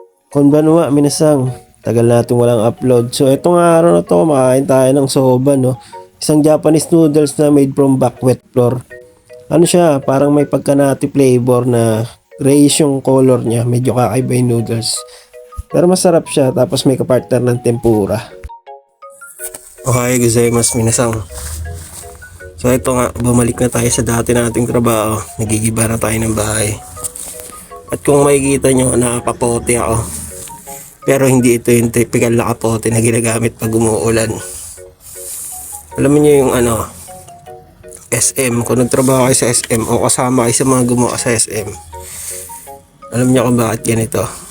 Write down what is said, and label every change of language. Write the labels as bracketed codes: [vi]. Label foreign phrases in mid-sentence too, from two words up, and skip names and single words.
[ja] こんばんは、皆さん. [tl] Tagal natin walang upload. So, itong araw na to, makain tayo ng soba, no? Isang [en] Japanese noodles [tl] na [en] made from buckwheat flour. [tl] Ano siya, parang may pagka- [en] nutty flavor [tl] na grayish yung color niya. Medyo kakaiba yung noodles. Pero masarap siya, tapos may kapartner ng tempura. [ja] Okay, ございます皆さん. [tl] So, ito nga, bumalik na tayo sa dati nating trabaho. Nagigiba na tayo ng bahay. At kung makikita nyo, nakapote ako. Pero hindi ito yung typical na kapote na ginagamit pag umuulan. Alam niyo yung SM, kung nagtrabaho kayo sa SM o kasama kayo sa mga gumawa sa SM, alam niyo kung bakit ganito.